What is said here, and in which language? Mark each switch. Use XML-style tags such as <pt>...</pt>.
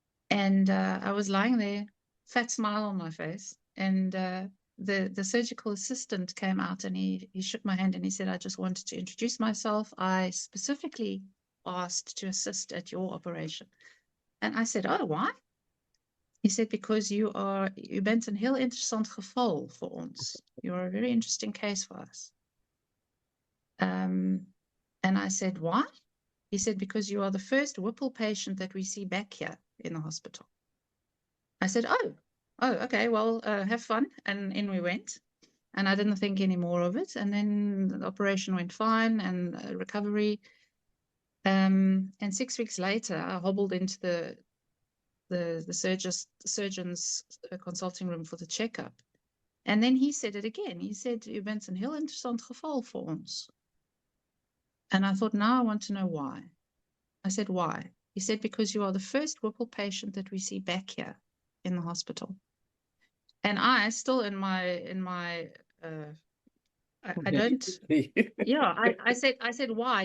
<en>And I was lying there, fat smile on my face, and the surgical assistant came out and he shook my hand and he said, I just wanted to introduce myself. I specifically asked to assist at your operation. And I said, oh, why? He said, because</en> <nl>u bent een heel interessant geval voor ons.</nl> <en>You're a very interesting case for us. And I said, why? He said, because you are the first Whipple patient that we see back here in the hospital. I said, oh, okay, well, have fun. And in we went. And I didn't think any more of it. And then the operation went fine and recovery. And 6 weeks later, I hobbled into the surgeon's consulting room for the checkup. And then he said it again. He said,</en> <nl>u bent een heel interessant geval voor ons.</nl> <en>And I thought, now I want to know why. I said, why? He said, because you are the first Whipple patient that we see back here in the hospital. And I still in my I don't, yeah, I said, why?</en>